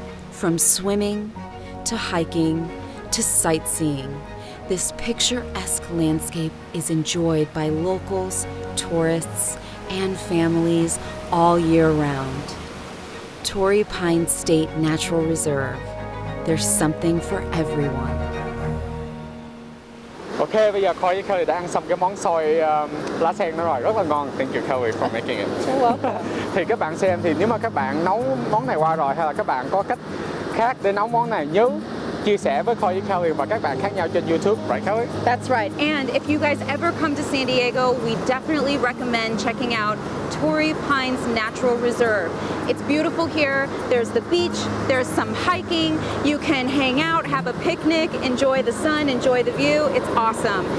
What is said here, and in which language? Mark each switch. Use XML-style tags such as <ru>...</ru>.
<en>From swimming to hiking to sightseeing, this picturesque landscape is enjoyed by locals, tourists, and families all year round. Torrey Pines State Natural Reserve. There's something for everyone.</en> <vi>Ok, bây giờ Khôi với Kelly đã ăn xong cái món xôi lá sen đó rồi, rất là ngon.</vi> <en>Thank you Kelly for making it.</en> <vi>Thì các bạn xem, thì nếu mà các bạn nấu món này qua rồi hay là các bạn có cách khác để nấu món này, nhớ chia sẻ với Khôi với Kelly và các bạn khác nhau trên YouTube,</vi> <en>right Kelly? That's right. And if you guys ever come to San Diego, we definitely recommend checking out Torrey Pines Natural Reserve. It's beautiful here. There's the beach, there's some hiking. You can hang out, have a picnic, enjoy the sun, enjoy the view. It's awesome.</en>